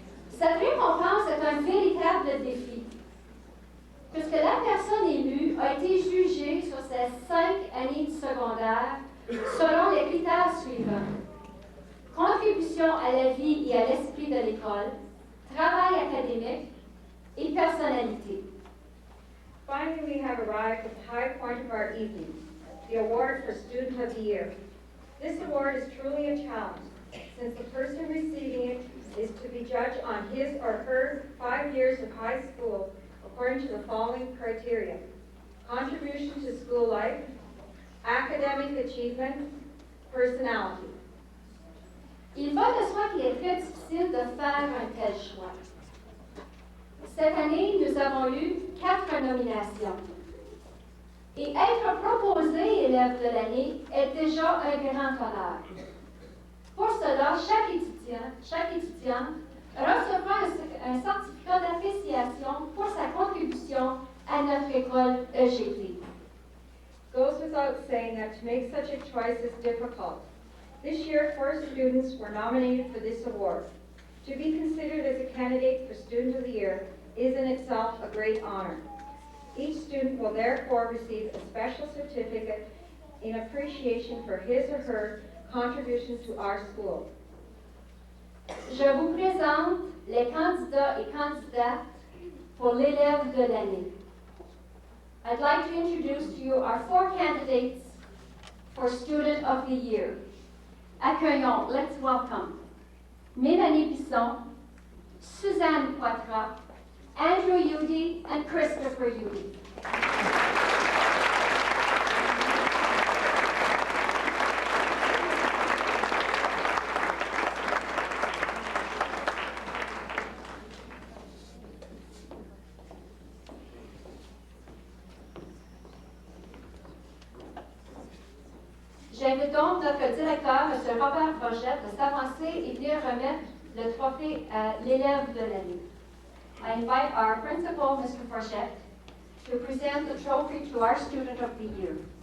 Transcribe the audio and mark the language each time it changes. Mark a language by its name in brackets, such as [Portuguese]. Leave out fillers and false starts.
[French] Cette récompense est un véritable défi, puisque la personne élue a été jugée sur ses 5 années de secondaire selon les critères suivants: contribution à la vie et à l'esprit de l'école, travail académique et personnalité. [English] Finally, we have arrived at the high point of our evening, the award for Student of the Year. This award is truly a challenge, since the person receiving it is to be judged on his or her 5 years of high school according to the following criteria: contribution to school life, academic achievement, personality. [French] Il va de soi qu'il est très difficile de faire un tel choix. Cette année, nous avons eu 4 nominations. Et être proposé élève de l'année est déjà un grand honneur. Pour cela, chaque étudiant recevra un certificat d'appréciation pour sa contribution à notre école EGT. [English] Goes without saying that to make such a choice is difficult. This year, 4 students were nominated for this award. To be considered as a candidate for Student of the Year is in itself a great honor. Each student will therefore receive a special certificate in appreciation for his or her contributions to our school. [French] Je vous présente les candidats et candidates pour l'élève de l'année. [English] I'd like to introduce to you our 4 candidates for Student of the Year. [French] Accueillons, [English] let's welcome, Mélanie Bisson, Suzanne Poitras, Andrew Udy, and Christopher Udy. [French] J'invite donc notre directeur, M. Robert Forgette, de s'avancer et venir remettre le trophée à l'élève de l'année. [English] I invite our principal, Mr. Forgette, to present the trophy to our student of the year.